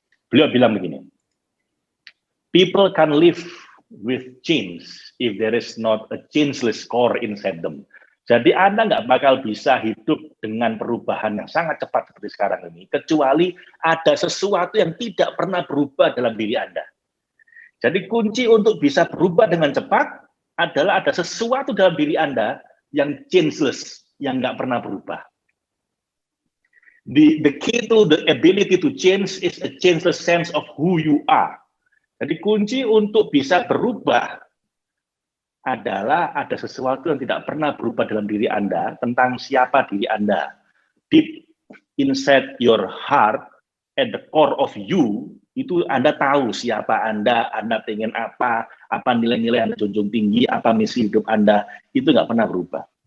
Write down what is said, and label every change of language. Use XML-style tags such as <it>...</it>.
<id>Beliau bilang begini,</id> <en>people can live with change if there is not a changeless core inside them.</en> <id>Jadi Anda nggak bakal bisa hidup dengan perubahan yang sangat cepat seperti sekarang ini, kecuali ada sesuatu yang tidak pernah berubah dalam diri Anda. Jadi kunci untuk bisa berubah dengan cepat adalah ada sesuatu dalam diri Anda yang changeless, yang nggak pernah berubah.</id> <en>The key to the ability to change is a changeless sense of who you are.</en> <id>Jadi kunci untuk bisa berubah adalah ada sesuatu yang tidak pernah berubah dalam diri Anda tentang siapa diri Anda.</id> <en>Deep inside your heart, at the core of you,</en> <id>itu Anda tahu siapa Anda pengen apa nilai-nilai Anda junjung tinggi, apa misi hidup Anda, itu nggak pernah berubah.</id>